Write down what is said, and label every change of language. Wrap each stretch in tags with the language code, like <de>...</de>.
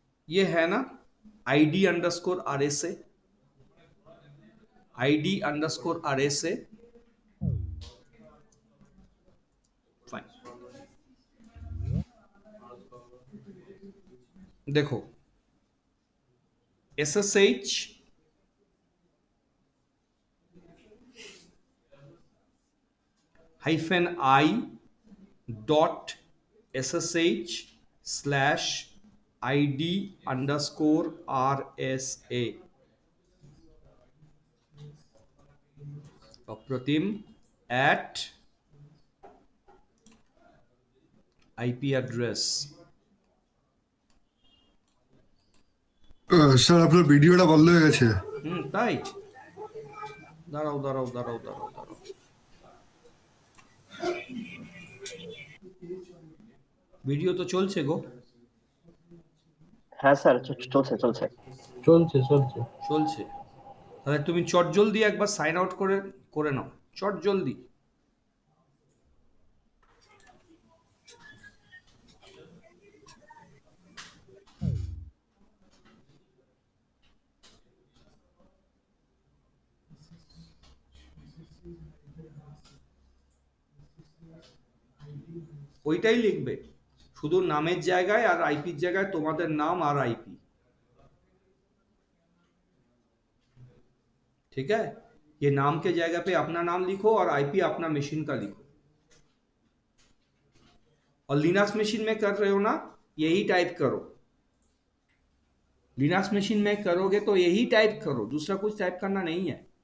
<hi>ये है ना ID_RSA, ID_RSA। फाइन, देखो SSH -i .sh/ID_RSA। अप्रतिम @IP एड्रेस।</hi> <bn>স্যার আপনার ভিডিওটা বন্ধ হয়ে গেছে। তাই, দাঁড়াও দাঁড়াও দাঁড়াও দাঁড়াও দাঁড়াও, ভিডিও তো চলছে গো। হ্যাঁ স্যার, চলছে চলছে চলছে চলছে চলছে, তাহলে তুমি চট জলদি একবার সাইন আউট করে নাও, চট জলদি। ওইটাই লিখবে, শুধু নামের জায়গায় আর আইপির জায়গায় তোমাদের নাম আর आईपी।</bn> <hi>ठीक है, ये नाम के जगह पे अपना नाम लिखो और आईपी अपना मशीन का लिखो। और लिनक्स मशीन में कर रहे हो ना, यही टाइप करो। लिनक्स मशीन में करोगे तो यही टाइप करो, दूसरा कुछ टाइप करना नहीं है।</hi>